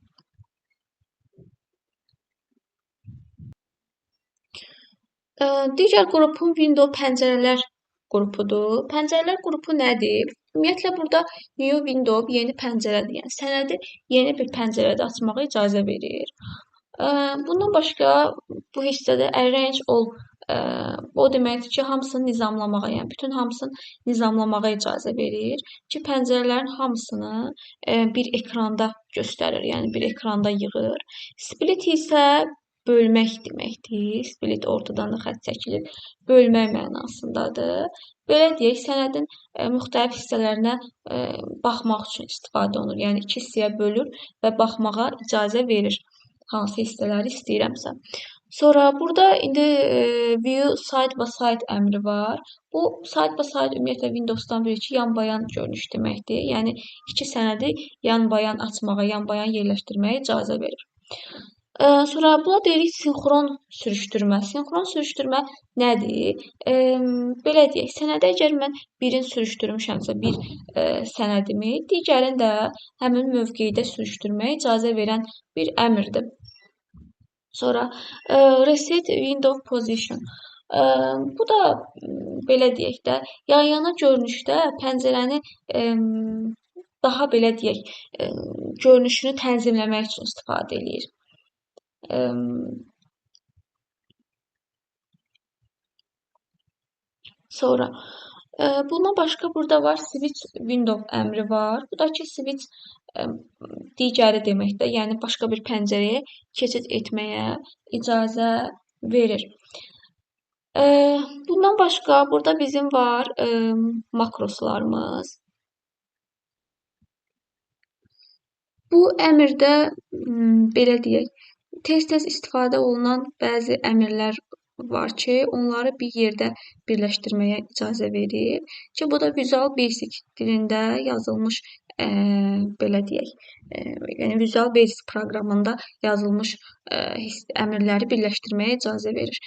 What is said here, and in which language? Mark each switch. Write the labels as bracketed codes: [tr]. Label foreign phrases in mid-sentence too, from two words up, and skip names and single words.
[az] Digər qrupum window pəncərələr qrupudur. Pəncərələr qrupu nədir? Ümumiyyətlə, burada [en] new window [az] yeni pəncərədir. Yəni, sənədi yeni bir pəncərədə açmağa icazə verir. Bundan başqa bu hissədə [en] arrange all [az] o deməkdir ki, hamısını nizamlamağa, yəni bütün hamısını nizamlamağa icazə verir ki, pəncərələrin hamısını bir ekranda göstərir, yəni bir ekranda yığır. Split isə bölmək deməkdir. Split ortadan da xətt çəkilir. Bölmək mənasındadır. Belə deyək, sənədin müxtəlif hissələrinə baxmaq üçün istifadə olunur. Yəni iki hissəyə bölür və baxmağa icazə verir hansı hissələri istəyirəmsə. Sonra burada indi [en] view side by side [az] əmri var. Bu [en] side by side [az] ümumiyyətlə Windows-dan bilir ki, yan-bayan görünüş deməkdir. Yəni iki sənədi yan-bayan açmağa, yan-bayan yerləşdirməyə icazə verir. Sonra buna deyirik sinxron sürüşdürmə. Sinxron sürüşdürmə nədir? Belə deyək, sənədə əgər mən birini sürüşdürmüşəmsə, bir sənədimi, digərini də həmin mövqedə sürüşdürməyə icazə verən bir əmrdir. [en] Sonra reset window position. [az] Bu da belə deyək də, yan-yana görünüşdə pəncərəni daha belə deyək, görünüşünü tənzimləmək üçün istifadə eləyir. Sonra Bundan başqa burada var [en] switch window [az] əmri var. Bu da ki switch ə, digəri deməkdir. Yəni başqa bir pəncərəyə keçid etməyə icazə verir. Ə, Bundan başqa burada bizim var makroslarımız. Bu əmrdə belə deyək, tez-tez istifadə olunan bəzi əmrlər var ki, onları bir yerdə birləşdirməyə icazə verir ki, bu da Visual Basic dilində yazılmış belə deyək, yəni Visual Basic proqramında yazılmış əmrləri birləşdirməyə icazə verir.